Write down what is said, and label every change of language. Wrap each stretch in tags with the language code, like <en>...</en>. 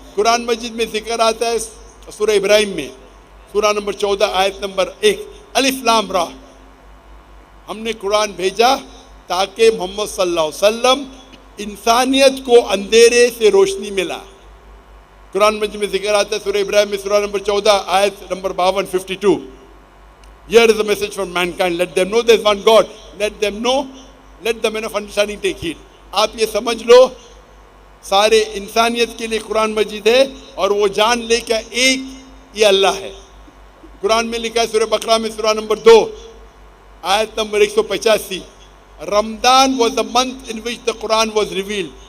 <hi>कुरान मजीद में जिक्र आता है सूरह इब्राहिम में सूरह नंबर 14 आयत नंबर 1, अलिफ लाम रा. हमने कुरान भेजा ताकि मोहम्मद सल्लल्लाहु अलैहि वसल्लम इंसानियत को अंधेरे से रोशनी मिला. कुरान मजीद में जिक्र आता है सूरह इब्राहिम में सूरह नंबर 14 आयत number 52, 52.</hi> <en>Here is a message from mankind. Let them know there is one God. Let them know. Let the men of understanding take heed.</en> <hi>आप ये समझ लो सारे इंसानियत के लिए कुरान मजीद है और वो जान ले क्या एक ये अल्लाह है. कुरान में लिखा है सूरह बकरा में सूरह नंबर 2 आयत number 185,</hi> <en>Ramadan was the month in which the Quran was revealed.</en>